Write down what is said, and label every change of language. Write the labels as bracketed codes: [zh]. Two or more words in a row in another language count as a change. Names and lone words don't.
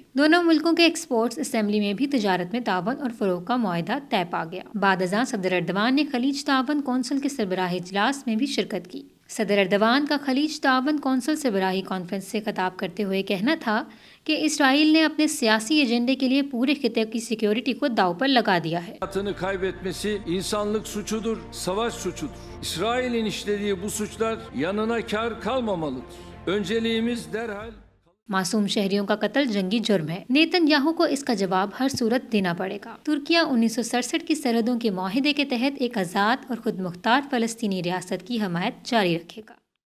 [ur] دونوں ملکوں کے [en] Exporters Assembly [ur] میں بھی تجارت میں تعاون اور فروغ کا معاہدہ طے پا گیا. بعد ازاں صدر ایردوان نے خلیج تعاون کونسل کے سربراہ اجلاس میں بھی شرکت کی. صدر ایردوان کا خلیج تعاون کونسل سربراہی کانفرنس سے خطاب کرتے ہوئے کہنا تھا کہ اسرائیل نے اپنے سیاسی ایجنڈے کے لیے پورے خطے کی سیکیورٹی کو داؤ پر لگا دیا ہے. [tr] kaybetmesi insanlık suçudur, savaş suçudur. İsrail'in işlediği bu suçlar yanına kar kalmamalıdır. Önceliğimiz derhal [ur] معصوم شہریوں کا قتل جنگی جرم ہے۔ نیتن یاہو کو اس کا جواب ہر صورت دینا پڑے گا. ترکیہ 1967 کی سرحدوں کے معاہدے کے تحت ایک آزاد اور خود مختار فلسطینی ریاست کی حمایت جاری رکھے گا.